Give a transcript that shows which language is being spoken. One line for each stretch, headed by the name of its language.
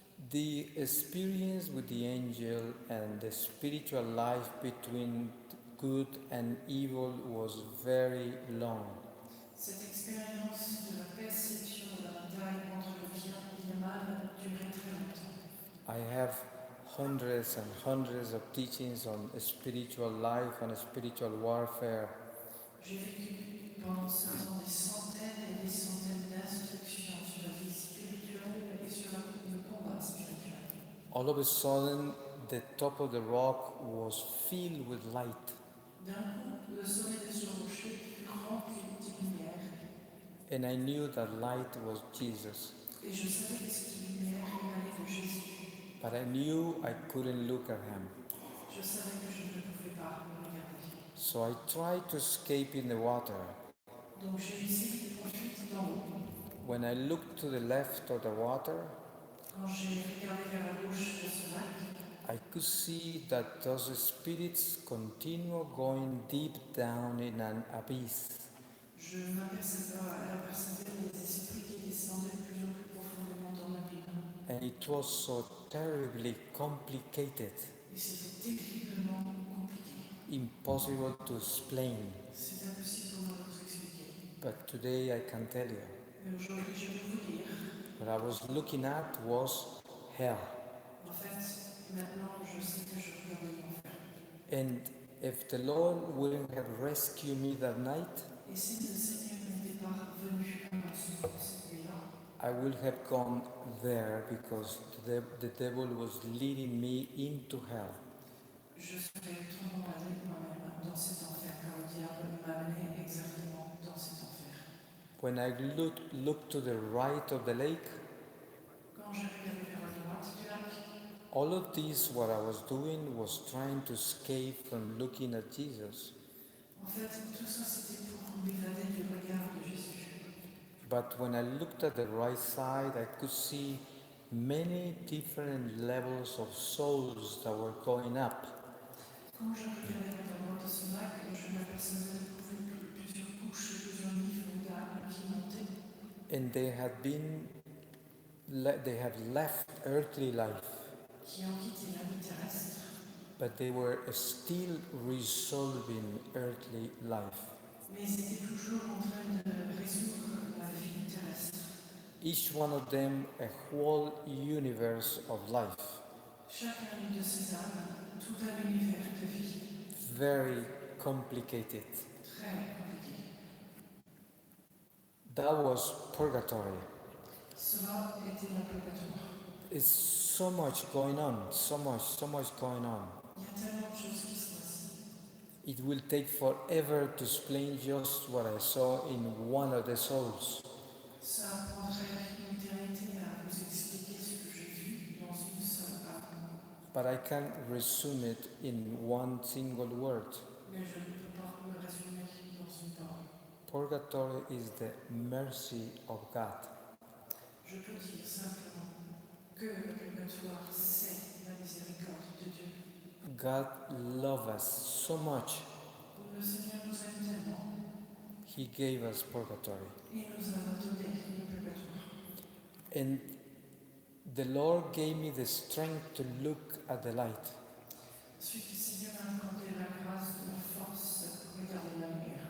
English: The experience with the angel and the spiritual life between good and evil was very long.
French: Cette expérience de la perception de la bataille entre le bien et le mal a duré très longtemps.
English: I have hundreds and hundreds of teachings on spiritual life and spiritual warfare.
French: J'ai vécu pendant 5 ans des centaines et des centaines d'instructions sur la vie spirituelle et sur le combat spirituel.
English: All of a sudden, the top of the rock was filled with light.
French: D'un coup, le sommet de ce rocher fut rempli de lumière
English: And I knew that light was Jesus.
French: et je savais que cette lumière émanait de Jésus.
English: But I knew I couldn't look at him.
French: Je savais que je ne pouvais pas le regarder.
English: So I tried to escape in the water.
French: Donc j'ai essayé de poursuivre dans l'eau.
English: When I looked to the left of the water,
French: Quand j'ai regardé vers la gauche de ce lac,
English: I could see that those spirits continue going deep down in an abyss.
French: je m'apercevais des esprits qui descendaient de plus en plus profondément dans l'abîme.
English: And it was so terribly complicated,
French: Et c'était terriblement compliqué.
English: impossible to explain.
French: C'est impossible pour moi de vous expliquer.
English: But today I can tell you.
French: Mais aujourd'hui, je vais vous dire.
English: What I was looking at was hell.
French: En fait, maintenant, je sais que je regardais l'enfer.
English: And if the Lord wouldn't have rescued me that night,
French: Et si le Seigneur n'était pas venu à ma secours cette nuit-là,
English: I would have gone there because the devil was leading me into hell.
French: je serais tombé allé moi-même dans cet enfer, car le diable m'amenait exactement dans cet enfer.
English: When I looked to the right of the lake,
French: Quand j'ai regardé vers la droite du lac,
English: all of this, what I was doing, was trying to escape from looking at Jesus.
French: en fait, tout ça c'était pour m'évader du regard de Jésus.
English: But when I looked at the right side, I could see many different levels of souls that were going up.
French: Quand je regardais vers la droite de ce lac, je m'apercevais plusieurs couches, plusieurs niveaux d'âmes qui montaient.
English: And they have left earthly life,
French: Qui ont quitté la vie terrestre,
English: but they were still resolving earthly life.
French: mais ils étaient toujours en train de résoudre la vie terrestre.
English: Each one of them a whole universe of life,
French: Chacun de ces âmes, tout un univers de vie,
English: very complicated.
French: très compliqué.
English: That was purgatory.
French: Cela était la purgatoire.
English: It's so much going on, so much going on.
French: Il y a tellement de choses qui se passent.
English: It will take forever to explain just what I saw in one of the souls.
French: Ça prendrait une éternité à vous expliquer ce que j'ai vu dans une seule âme.
English: But I can resume it in one single word.
French: Mais je ne peux pas le résumer dans une parole.
English: Purgatory is the mercy of God.
French: Je peux dire simplement que le purgatoire, c'est la miséricorde de Dieu.
English: God loves us so much,
French: Le Seigneur nous aime tellement,
English: He gave us purgatory.
French: il nous a donné le purgatoire.
English: And the Lord gave me the strength to look at the light.
French: Ensuite, le Seigneur m'a accordé la grâce de la force pour regarder la lumière.